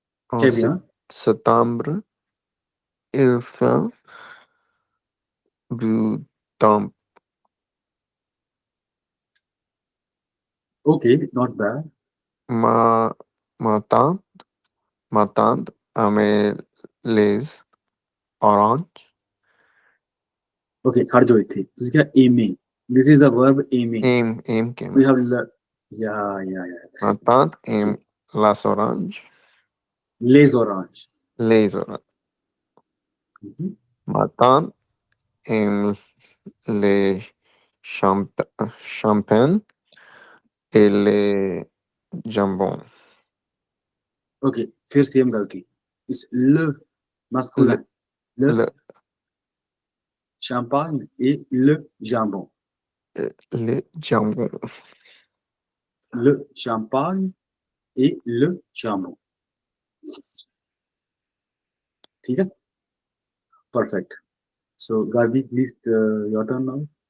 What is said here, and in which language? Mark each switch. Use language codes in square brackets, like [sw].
[fr] En septembre, il fait beau temps. [en] Okay, not bad. [fr] Ma tante aime les oranges. [pa] Okay, खड़ जाओ इत्थे तुसी क्या aimer. [en] This is the verb aimer. Aim We have yeah. [fr] Ma tante aime las oranges. Les oranges. Les oranges. Ma tante aime les champagne et les jambons. [hi] Okay, फिर same गलती. [en] It's [fr] le masculin. Le champagne et le jambon. Le jambon. Le champagne et le jambon. [hi] ठीक है? [en] Perfect. So Garbi, please your turn now.